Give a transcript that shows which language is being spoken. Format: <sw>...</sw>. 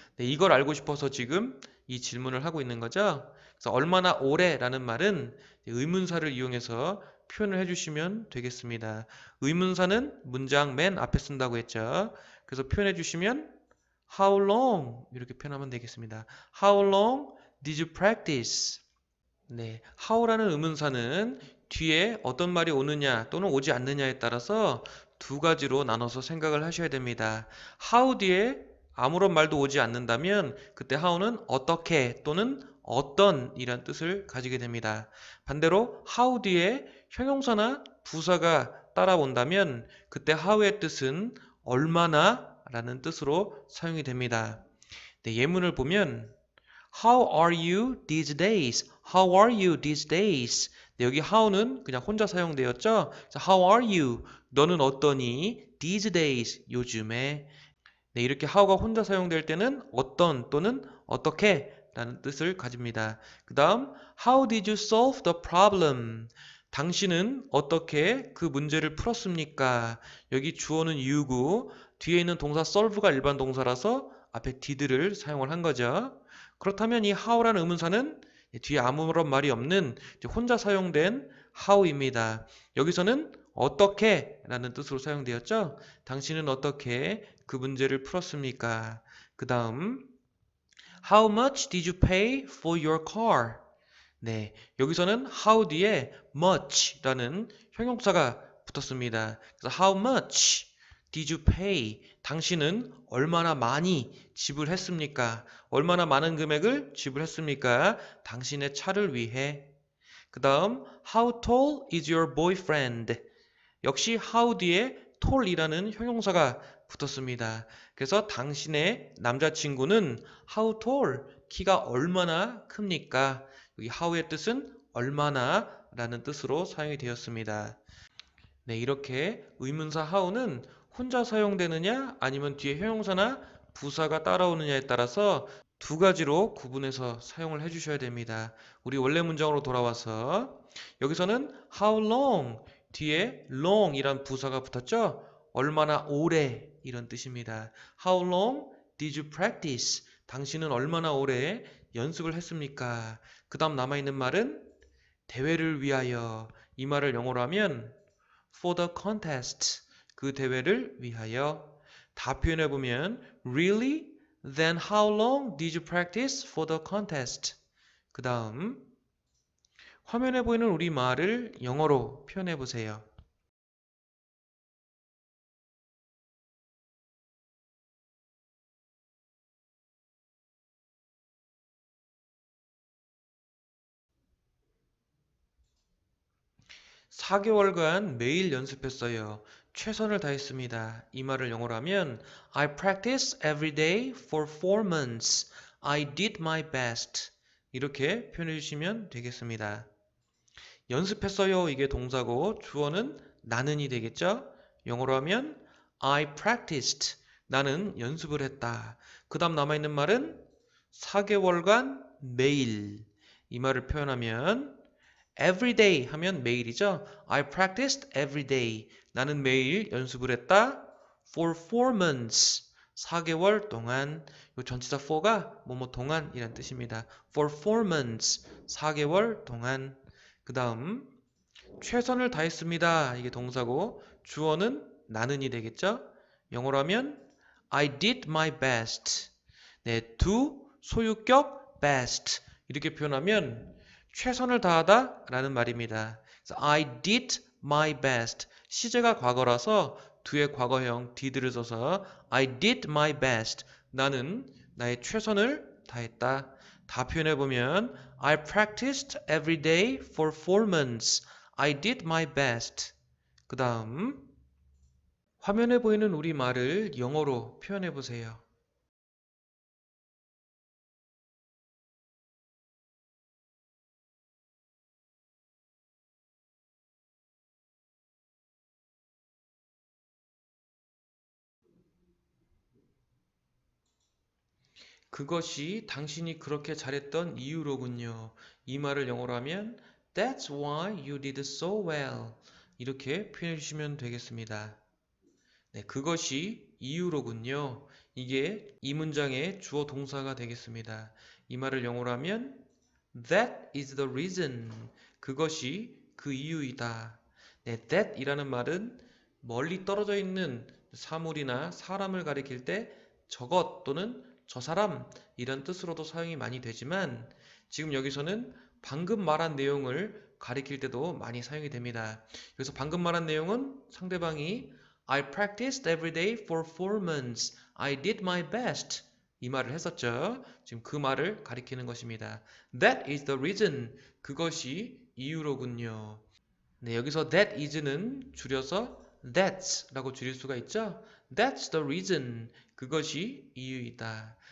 <ko>네, 이걸 알고 싶어서 지금 이 질문을 하고 있는 거죠. 그래서 얼마나 오래라는 말은 의문사를 이용해서 표현을 해주시면 되겠습니다. 의문사는 문장 맨 앞에 쓴다고 했죠. 그래서 표현해 주시면</ko> <en>How long?</en> <ko>이렇게 표현하면 되겠습니다.</ko> <en>How long did you practice?</en> <ko>네, how라는 의문사는 뒤에 어떤 말이 오느냐 또는 오지 않느냐에 따라서 두 가지로 나눠서 생각을 하셔야 됩니다. how 뒤에 아무런 말도 오지 않는다면 그때 how는 어떻게 또는 어떤 이란 뜻을 가지게 됩니다. 반대로 how 뒤에 형용사나 부사가 따라온다면 그때 how의 뜻은 얼마나 라는 뜻으로 사용이 됩니다. 네, 예문을 보면</ko> <en>How are you these days? How are you these days?</en> <ko>네, 여기 how는 그냥 혼자 사용되었죠? 그래서</ko> <en>How are you?</en> <ko>너는 어떠니?</ko> <en>These days,</en> <ko>요즘에. 네, 이렇게 how가 혼자 사용될 때는 어떤 또는 어떻게 라는 뜻을 가집니다. 그 다음</ko> <en>How did you solve the problem?</en> <ko>당신은 어떻게 그 문제를 풀었습니까? 여기 주어는 you고 뒤에 있는 동사 solve가 일반 동사라서 앞에 did를 사용을 한 거죠. 그렇다면 이 how라는 의문사는 뒤에 아무런 말이 없는 혼자 사용된 how입니다. 여기서는 어떻게 라는 뜻으로 사용되었죠? 당신은 어떻게 그 문제를 풀었습니까? 그 다음</ko> <en>How much did you pay for your car?</en> <ko>네, 여기서는 how 뒤에 much라는 형용사가 붙었습니다. 그래서</ko> <en>how much did you pay?</en> <ko>당신은 얼마나 많이 지불했습니까? 얼마나 많은 금액을 지불했습니까? 당신의 차를 위해. 그 다음</ko> <en>how tall is your boyfriend?</en> <ko>역시 how 뒤에 tall이라는 형용사가 붙었습니다. 그래서 당신의 남자친구는</ko> <en>how tall,</en> <ko>키가 얼마나 큽니까? 여기 how의 뜻은 얼마나 라는 뜻으로 사용이 되었습니다. 네, 이렇게 의문사 how는 혼자 사용되느냐 아니면 뒤에 형용사나 부사가 따라오느냐에 따라서 두 가지로 구분해서 사용을 해주셔야 됩니다. 우리 원래 문장으로 돌아와서 여기서는 how long 뒤에 long 이란 부사가 붙었죠? 얼마나 오래 이런 뜻입니다.</ko> <en>How long did you practice?</en> <ko>당신은 얼마나 오래 연습을 했습니까? 그 다음 남아있는 말은 대회를 위하여. 이 말을 영어로 하면</ko> <en>for the contest.</en> <ko>그 대회를 위하여. 다 표현해보면</ko> <en>Really? Then how long did you practice for the contest?</en> <ko>그 다음 화면에 보이는 우리 말을 영어로 표현해보세요. 4개월간 매일 연습했어요. 최선을 다했습니다. 이 말을 영어로 하면</ko> <en>I practiced every day for 4 months. I did my best.</en> <ko>이렇게 표현해 주시면 되겠습니다. 연습했어요. 이게 동사고 주어는 나는이 되겠죠? 영어로 하면</ko> <en>I practiced.</en> <ko>나는 연습을 했다. 그 다음 남아있는 말은 4개월간 매일. 이 말을 표현하면</ko> <en>every day</en> <ko>하면 매일이죠.</ko> <en>I practiced every day.</en> <ko>나는 매일 연습을 했다.</ko> <en>For 4 months.</en> <ko>4개월 동안. 이 전치사 for가 뭐뭐 동안이란 뜻입니다.</ko> <en>For 4 months.</en> <ko>4개월 동안. 그 다음 최선을 다했습니다. 이게 동사고 주어는 나는이 되겠죠. 영어로 하면</ko> <en>I did my best.</en> <ko>네, do 소유격 best 이렇게 표현하면 최선을 다하다 라는 말입니다. 그래서</ko> <en>I did my best.</en> <ko>시제가 과거라서 do의 과거형 did를 써서</ko> <en>I did my best.</en> <ko>나는 나의 최선을 다했다. 다 표현해보면</ko> <en>I practiced every day for 4 months. I did my best.</en> <ko>그 다음 화면에 보이는 우리 말을 영어로 표현해보세요. 그것이 당신이 그렇게 잘했던 이유로군요. 이 말을 영어로 하면</ko> <en>That's why you did so well.</en> <ko>이렇게 표현해 주시면 되겠습니다. 네, 그것이 이유로군요. 이게 이 문장의 주어 동사가 되겠습니다. 이 말을 영어로 하면</ko> <en>That is the reason.</en> <ko>그것이 그 이유이다. 네, that 이라는 말은 멀리 떨어져 있는 사물이나 사람을 가리킬 때 저것 또는 저 사람 이런 뜻으로도 사용이 많이 되지만 지금 여기서는 방금 말한 내용을 가리킬 때도 많이 사용이 됩니다. 그래서 방금 말한 내용은 상대방이</ko> <en>I practiced every day for 4 months. I did my best.</en> <ko>이 말을 했었죠. 지금 그 말을 가리키는 것입니다.</ko> <en>That is the reason.</en> <ko>그것이 이유로군요. 네, 여기서 that is는 줄여서 that's 라고 줄일 수가 있죠.</ko> <en>That's the reason.</en> <ko>그것이 이유이다.</ko>